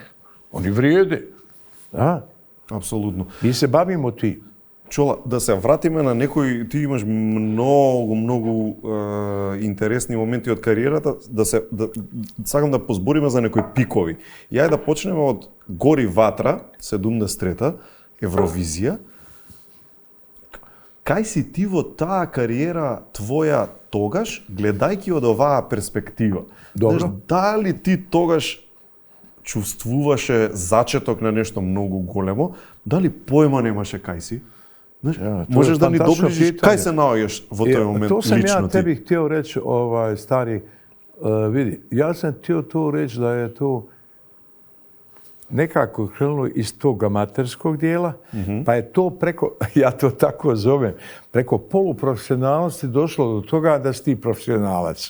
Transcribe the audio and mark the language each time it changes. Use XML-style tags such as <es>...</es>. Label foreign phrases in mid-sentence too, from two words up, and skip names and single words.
<bs>Oni vrijede. Da.</bs> <mk>Апсолутно.</mk> <bs>Mi se bavimo ti.</bs> <mk>Чола, да се вратиме на некои, ти имаш многу интересни моменти од кариерата, сакам да позбориме за некои пикови. Ја да почнеме од Гори ватра, 73-та, Евровизија. Кај си ти во таа кариера твоја тогаш, гледајќи од оваа перспектива? Добро. Знаеш, дали ти тогаш чувствуваше зачеток на нешто многу големо, дали појма немаше кај си? Знаеш,</mk> <bs>Ja, to</bs> <mk>можеш</mk> <bs>je</bs> <mk>да ни</mk> <bs>fantastično</bs> <mk>доближиш,</mk> <bs>pitanje.</bs> <mk>кај се наоѓаш во тој момент</mk> <bs>To sam</bs> <mk>лично</mk> <bs>ja</bs> <mk>ти?</mk> <bs>tebi htio reći, stari, vidi, ja sam htio to reći da je to nekako krenulo iz tog amaterskog dijela, pa je to preko, ja to tako zovem, preko poluprofesionalnosti došlo do toga da si ti profesionalac.</bs>